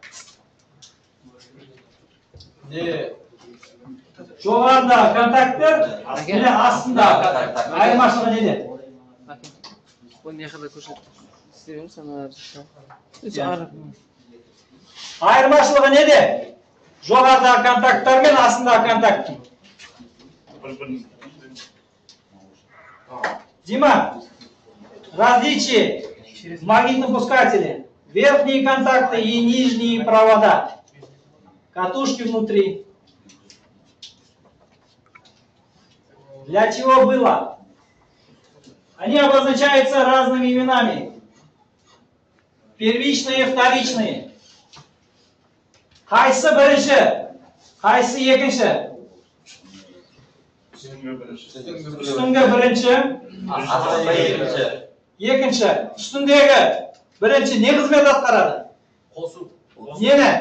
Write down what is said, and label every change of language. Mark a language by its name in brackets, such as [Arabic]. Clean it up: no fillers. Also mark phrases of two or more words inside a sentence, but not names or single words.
[Kazakh] Жоғарыдағы контакттер, және астындағы айырмашылығы неде? Айырмашылығы неде? Жоғарыдағы контакттар мен астындағы контакт. [Russian] Дима, различие в магнитном пускателе. Верхние контакты и нижние провода. Катушки внутри. Для чего было? Они обозначаются разными именами. Первичные, вторичные. [Kazakh] Қайсы бірінші? Қайсы екінші? Үстіңгі бірінші. Екінші. Үстіндегі бірінші не қызмет атқарады? қосу. Нені?